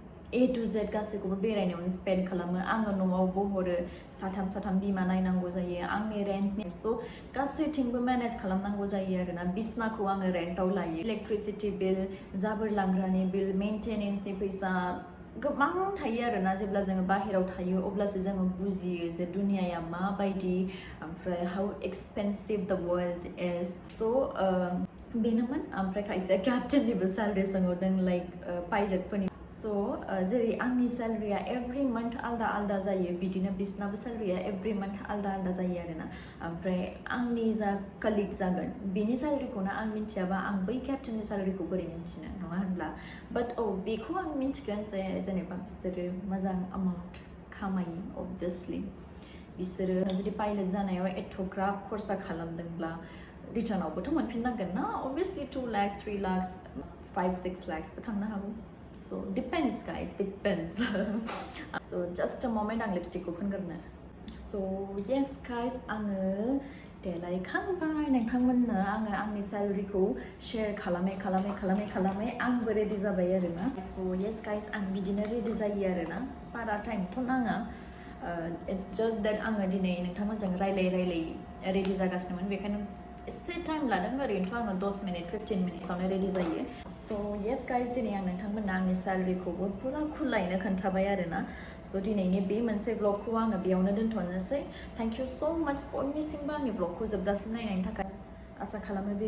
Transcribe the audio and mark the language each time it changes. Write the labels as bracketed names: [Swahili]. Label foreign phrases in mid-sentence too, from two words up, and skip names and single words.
[English] A to Z [Bodo] गासैखौबो बेरायनायावनो स्पेन्ड खालामो आङो न'आवबो हरो साथाम बिमा नायनांगौ जायो आंनि रेन्टनि स' गासैथिंबो मेनेज खालामनांगौ जायो आरोना बिसनाखौ आङो रेन्टआव लायो [English] electricity bill [Bodo] जाबोर लांग्रानि बिल मेइनटेनेन्सनि फैसा गोबां थायो आरोना जेब्ला जोङो बाहेरायाव थायो अब्लासो जोङो बुजियो जे दुनियाया माबायदि ओमफ्राय [English] how expensive the world is [Bodo] स' बेनोमोन ओमफ्राय खायसे क्याप्टेननिबो सेलारि सोंहरदों लाइक पाइलटफोरनि स' जेरै आंनि सेलारिया [English] every month [Bodo] आलदा आलदा जायो बिदिनो बिसनाबो सेलारिया [English] every month [Bodo] आलदा आलदा जायो आरोना ओमफ्राय आंनि जा कालिग जागोन बेनि सेलारिखौनो आं मिथियाबा आं बै क्याप्टेननि सेलारिखौ बोरै मिथिनो नङा होनब्ला बाट बेखौ आं मिथिगोन जे जेनेबा बिसोरो मोजां एमाउन्ट खामायो अबभियासलि बिसोरो जुदि पाइलट जानायाव एथ'ग्राब खरसा खालामदोंब्ला रिटार्नावबोथ' मोनफिननांगोन ना अबभियासलि 2 लाख 3 लाख 5-6 लाखसबो थांनो हागौ [English] so depends guys depends so just a moment [Bodo] आं लिपस्टिकखौ फोनग्रोनो [English] so yes guys [Bodo] आङो देलायखांबाय नोंथांमोननो आङो आंनि सेलारिखौ शेयार खालामै आंबो रेडि जाबाय आरोना [English] so yes guys [Bodo] आं बिदिनो रेडि जायो आरोना बारा टाइमथ' नाङा [English] it's just that [Bodo] आङो दिनै नोंथांमोनजों रायलाय रेडि जागासिनोमोन बेखायनो एसे टाइम लादों ओरैनोथ' आङो 10 मिनिट 15 मिनिट्सआवनो रेडि जायो [English] so yes guys [Bodo] दिनै आं नोंथांमोननो आंनि सेलारिखौबो फुरा खुलायैनो खोन्थाबाय आरोना स' दिनैनि बे मोनसे ब्लगखौ आङो बेयावनो दोनथ'नोसै [English] thank you so much [Bodo] बयनिसिमबो आंनि ब्लगखौ जोबजासिम नायनायनि थाखाय आसा खालामो बे